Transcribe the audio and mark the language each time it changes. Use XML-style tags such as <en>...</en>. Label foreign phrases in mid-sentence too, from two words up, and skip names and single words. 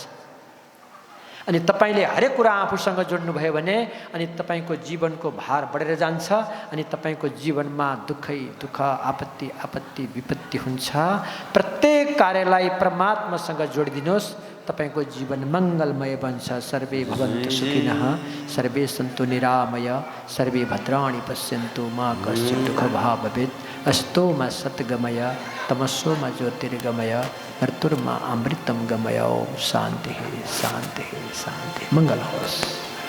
<ne>अनि तपाईले हरेक कुरा आफूसँग जोड्नु भयो भने अनि तपाईको जीवनको भार बढेर जान्छ। अनि तपाईको जीवनमा दुःखै दुःख, आपत्ति आपत्ति विपत्ति हुन्छ। प्रत्येक कार्यलाई परमात्मासँग जोडिदिनुहोस्, तपाईको जीवन मङ्गलमय बन्छ।</ne> <sa>सर्वे भवन्तु सुखिनः, सर्वे सन्तु निरामय, सर्वे भद्राणि पश्यन्तु, मा कश्चित् दुःखभाग् भवेत्। अस्तो मा सद्गमय, तमसो मा ज्योतिर्गमय, मृत्युर्मा अमृतं गमय। ओम शांति शांति शांति।</sa> <ne>मंगल होस्।</ne>